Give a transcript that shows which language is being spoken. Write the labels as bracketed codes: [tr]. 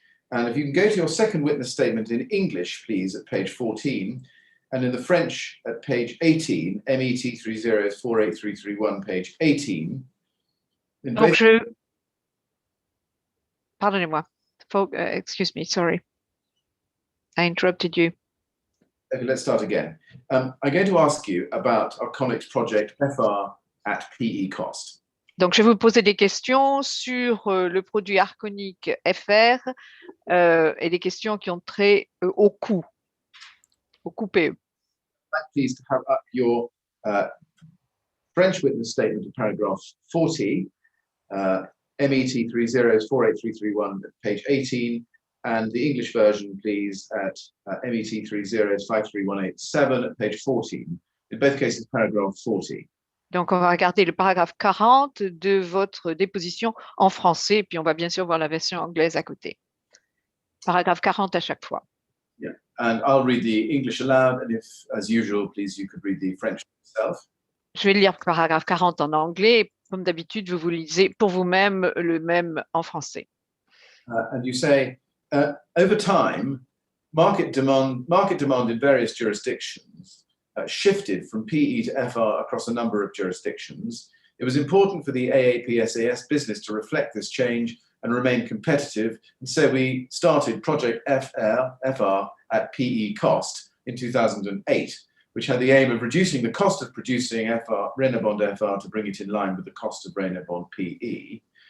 [en] And if you can go to your second witness statement in English, please, at page 14, and in the French at page 18, MET 3048331, page 18. [fr] Donc pardonnez-moi. [en] Excuse me, sorry. I interrupted you. Okay, let's start again. I'm going to ask you about Arconic's project FR at PE cost. [fr] Donc, je vais vous poser des questions sur le produit Arconic FR et des questions qui ont trait au coût PE. [en] Please to have up your French witness statement at paragraph 40, MET 3048331 at page 18, and the English version, please, at MET 3053187 at page 14. In both cases, paragraph 40. [fr] Donc, on va regarder le paragraphe 40 de votre déposition en français, puis on va bien sûr voir la version anglaise à côté. Paragraphe 40 à chaque fois. [en] Yeah, and I'll read the English aloud, and if, as usual, please, you could read the French yourself. [fr] Je vais lire le paragraphe 40 en anglais. Comme d'habitude, vous lisez pour vous-même le même en français. [en] And you say, over time, market demand in various jurisdictions shifted from PE to FR across a number of jurisdictions. It was important for the AAP-SAS business to reflect this change and remain competitive, and so we started Project FR at PE cost in 2008, which had the aim of reducing the cost of producing Raynaud bond FR to bring it in line with the cost of Raynaud bond PE.